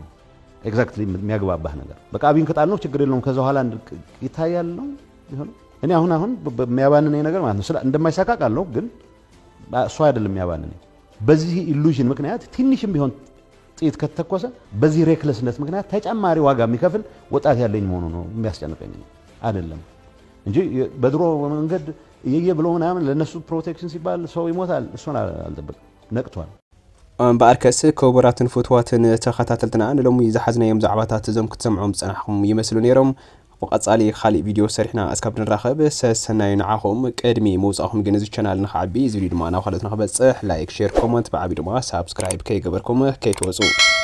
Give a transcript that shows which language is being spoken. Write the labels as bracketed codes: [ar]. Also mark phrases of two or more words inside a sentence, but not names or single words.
[am] ኤግዛክትሊ የሚያግባባህ ነገር በቃ አብይን ከጣል ነው ችግር የለውም ከዛ በኋላ ይታያል ነው ይሆነ። እኔ አሁን የሚያባንነኝ ነገር ማለት ነው እንደማይሳካ ቃለሁ፣ ግን እሱ አይደለም የሚያባንነኝ። በዚህ ኢሉዥን ምክንያት ትንሽም ቢሆን ጥይት ከተተኮሰ በዚህ ሬክለስነት ምክንያት ተጨማሪ ዋጋ የሚከፍል ወጣት ያለኝ መሆኑ ነው የሚያስጨንቀኝ አይደለም እንጂ በድሮ መንገድ እየየ ብሎ ምናምን ለነሱ ፕሮቴክሽን ሲባል ሰው ይሞታል። እሱን አልጠብቅም። ነቅቷል። [ti] በአርከስ ከቡራትን ፎቶዋትን ተኸታተልትና ንሎሚ ዝሓዝናዮም ዛዕባታት እዞም ክትሰምዖም ዝፀናሕኩም ይመስሉ ነይሮም። ወቀጻሊ ካልእ ቪድዮ ሰሪሕና እስካብ ንራኸብ ሰናይ ንዓኹም። ቅድሚ ምውፃኹም ግን እዚ ቻናል ንኽዓቢ እዚ ቪድዮ ድማ ናብ ካልኦት ንኽበፅሕ [en] like, share, comment [ti] ብዓቢ ድማ ሳብስክራይብ ከይገበርኩም ከይትወፁ